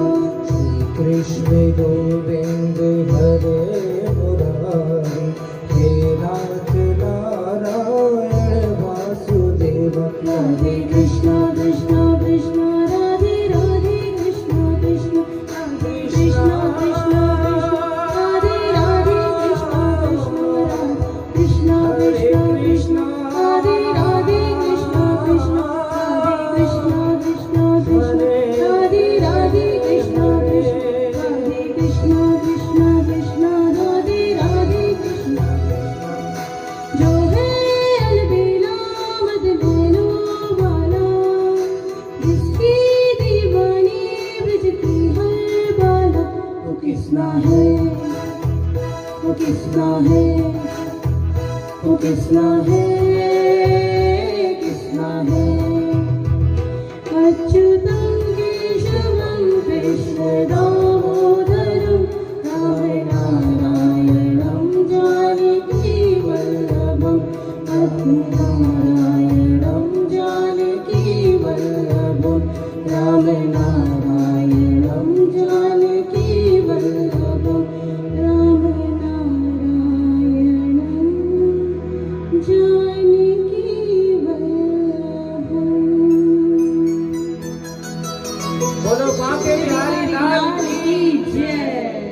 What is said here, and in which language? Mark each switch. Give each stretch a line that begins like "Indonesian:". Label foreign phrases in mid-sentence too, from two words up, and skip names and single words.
Sanskrit: कृष्ण गोविंद हरे मुरारी हे नाथ नारायण वासुदेव राधे कृष्ण कृष्ण कृष्ण राधे राधे कृष्ण कृष्ण राधे कृष्ण कृष्ण राधे राधे कृष्ण कृष्ण कृष्ण कृष्ण राधे राधे कृष्ण कृष्ण राधे कृष्ण कृष्ण कृष्ण राधे राधे कृष्ण
Hindi: कृष्ण राधे कृष्ण कृष्ण कृष्ण राधे राधे कृष्ण जो है अलबेला मद लेनो वाला जिसकी दीवानी ब्रज की हर बाला वो किसना है वो किसना है वो किसना है किसना है
Sanskrit: अच्युतं केशवं कृष्ण दामोदरं रामनारायणं जानकी वल्लभं रामनारायणं जानकी वल्लभं राम नारायणं जानकी वल्लभं राम नारायणं जानकी वल्लभं।
Hindi: बोलो बांके बिहारी लाल की जय।